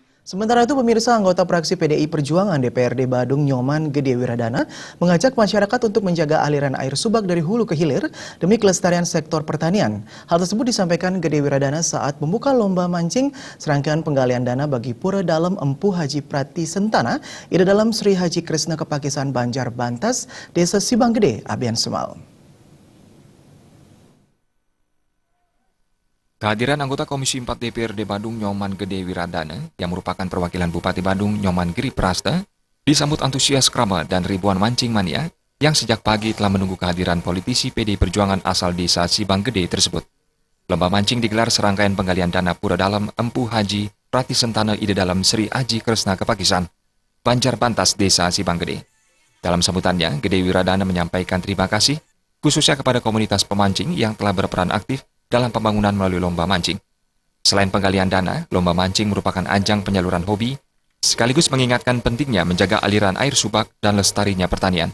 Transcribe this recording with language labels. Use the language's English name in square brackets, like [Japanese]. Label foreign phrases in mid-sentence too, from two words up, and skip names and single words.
[Indonesian] Sementara itu, pemirsa, anggota fraksi PDI Perjuangan DPRD Badung Nyoman Gede Wiradana mengajak masyarakat untuk menjaga aliran air subak dari hulu ke hilir demi kelestarian sektor pertanian. Hal tersebut disampaikan Gede Wiradana saat membuka lomba mancing serangkaian penggalian dana bagi Pura Dalem Empu Haji Prati Sentana, Ida Dalam Sri Haji Kresna Kepakisan Banjar Bantas, Desa Sibanggede, Abian Semal. Kehadiran anggota Komisi 4 DPRD Badung Nyoman Gede Wiradana yang merupakan perwakilan Bupati Badung Nyoman Giri Prasta disambut antusias krama dan ribuan mancing mania yang sejak pagi telah menunggu kehadiran politisi PDI Perjuangan asal desa Sibanggede tersebut. Lomba mancing digelar serangkaian penggalian dana Pura Dalem Empu Haji Prati Sentana Ida Dalam Sri Haji Kresna Kepakisan, Banjar Bantas Desa Sibanggede. Dalam sambutannya, Gede Wiradana menyampaikan terima kasih khususnya kepada komunitas pemancing yang telah berperan aktif dalam pembangunan melalui lomba mancing. Selain penggalian dana, lomba mancing merupakan ajang penyaluran hobi, sekaligus mengingatkan pentingnya menjaga aliran air subak dan lestarinya pertanian.